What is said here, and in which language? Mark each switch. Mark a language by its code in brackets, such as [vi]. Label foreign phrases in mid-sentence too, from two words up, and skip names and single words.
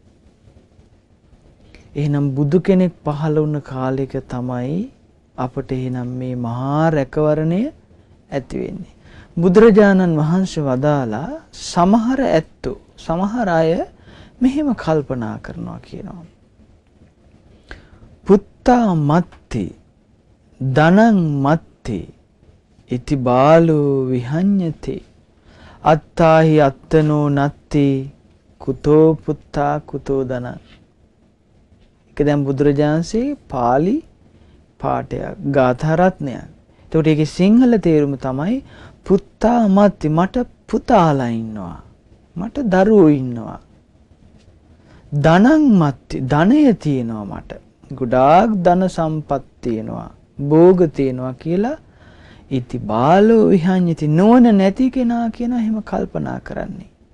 [si] එහෙනම් බුදු කෙනෙක් පහළ වුණ කාලෙක තමයි අපට එහෙනම් මේ මහා රැකවරණය ඇති වෙන්නේ. බුදුරජාණන් වහන්සේ වදාලා සමහර ඇත්තෝ, සමහර අය මෙහෙම කල්පනා කරනවා කියනවා. [pi] පුත්තා මත්ති ධනං මත්ති ඉති බාලෝ විහඤ්ඤති අත්තාහි අත්තනෝ නත්ති කුතෝ පුත්තා කුතෝ ධනං. [si] ඒක දැන් බුදුරජාණන්සේ පාලි පාඨයක්, ගාථා රත්නයක්. ඒකට ඒකේ සිංහල තේරුම තමයි [pi] පුත්තා මත්ති, [si] මට පුතාලා ඉන්නවා, මට දරුවෝ ඉන්නවා. [pi] ධනං මත්ති, [si] ධනය තියෙනවා මට, ගොඩාක් ධන සම්පත් තියෙනවා, භෝග තියෙනවා කියලා [pi] ඉති බාලෝ විහඤ්ඤති, [si] නොවන නැති කෙනා කියන එහෙම කල්පනා කරන්නේ.